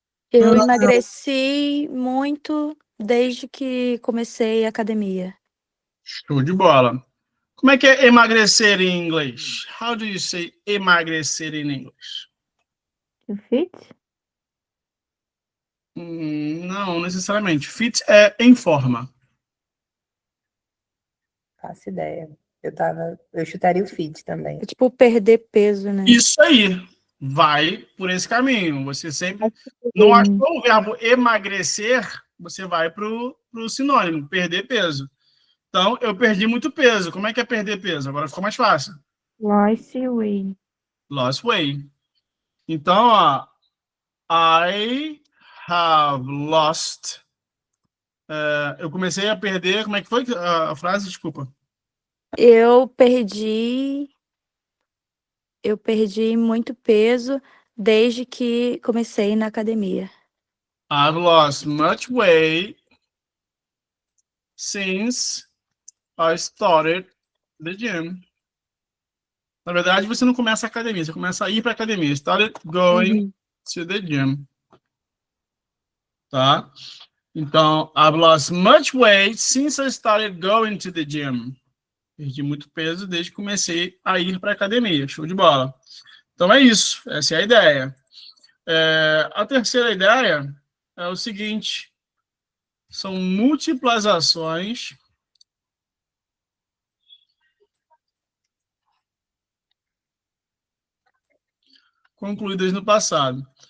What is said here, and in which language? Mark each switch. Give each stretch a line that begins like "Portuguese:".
Portuguese: Eu emagreci muito desde que comecei a academia. Show de bola. Como é que é emagrecer em inglês?
English: How do you say emagrecer in English? To fit?
Portuguese: Não necessariamente. Fit é em forma. Faço ideia. Eu chutaria o fit também. É tipo perder peso, né? Isso aí. Vai por esse caminho. Você sempre não achou o verbo emagrecer você vai para o sinônimo, perder peso. Então, eu perdi muito peso. Como é que é perder peso? Agora ficou mais fácil.
English: Lost weight. Lost weight.
Portuguese: Então, ó,
English: I have lost.
Portuguese: Eu comecei a perder. Como é que foi a frase? Desculpa. Eu perdi muito peso desde que comecei na academia.
English: I've lost much weight since I started the gym.
Portuguese: Na verdade, você não começa a academia, você começa a ir para a academia.
English: Started going to the gym.
Portuguese: Tá? Então,
English: I've lost much weight since I started going to the gym.
Portuguese: Perdi muito peso desde que comecei a ir para a academia. Show de bola. Então é isso. Essa é a ideia. A terceira ideia é o seguinte. São múltiplas ações concluídas no passado.